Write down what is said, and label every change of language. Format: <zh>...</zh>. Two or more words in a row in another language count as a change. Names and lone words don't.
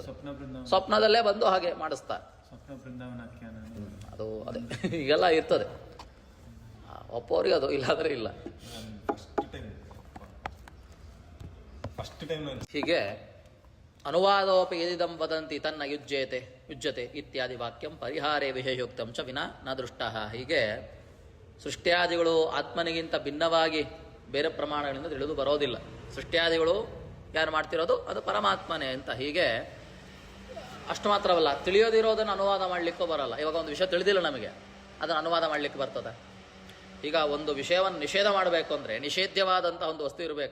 <kn>ಸ್ವಪ್ನದಲ್ಲೇ ಬಂದು ಹಾಗೆ ಮಾಡಿಸ್ತಾರೆ. ಅದು ಅದೇ ಈಗೆಲ್ಲ ಇರ್ತದೆ. ಒಪ್ಪೋರಿಗೆ ಅದು, ಇಲ್ಲಾಂದ್ರೆ ಇಲ್ಲ. ಹೀಗೆ</kn> <sa>ಅನುವಾದೋಪಿ ಯದಿದಂ ವದಂತಿ ತನ್ನ ಯುಜ್ಯತೆ ಇತ್ಯಾದಿ ವಾಕ್ಯಂ ಪರಿಹಾರೇ ವಿಷಯೋಕ್ತಂ ಚ ವಿನಾ ನ ದೃಷ್ಟ.</sa> <kn>ಹೀಗೆ ಸೃಷ್ಟ್ಯಾದಿಗಳು ಆತ್ಮನಿಗಿಂತ ಭಿನ್ನವಾಗಿ ಬೇರೆ ಪ್ರಮಾಣಗಳಿಂದ ತಿಳಿದು ಬರೋದಿಲ್ಲ. ಸೃಷ್ಟ್ಯಾದಿಗಳು ಯಾರು ಮಾಡ್ತಿರೋದು ಅದು ಪರಮಾತ್ಮನೇ ಅಂತ. ಹೀಗೆ ಅಷ್ಟು ಮಾತ್ರವಲ್ಲ, ತಿಳಿಯೋದಿರೋದನ್ನು ಅನುವಾದ ಮಾಡಲಿಕ್ಕೂ ಬರಲ್ಲ. ಇವಾಗ ಒಂದು ವಿಷಯ ತಿಳಿದಿಲ್ಲ ನಮಗೆ, ಅದನ್ನು ಅನುವಾದ ಮಾಡಲಿಕ್ಕೆ ಬರ್ತದೆ. ಈಗ ಒಂದು ವಿಷಯವನ್ನು ನಿಷೇಧ ಮಾಡಬೇಕು ಅಂದರೆ ನಿಷೇಧ್ಯವಾದಂಥ ಒಂದು ವಸ್ತು ಇರಬೇಕು.</kn>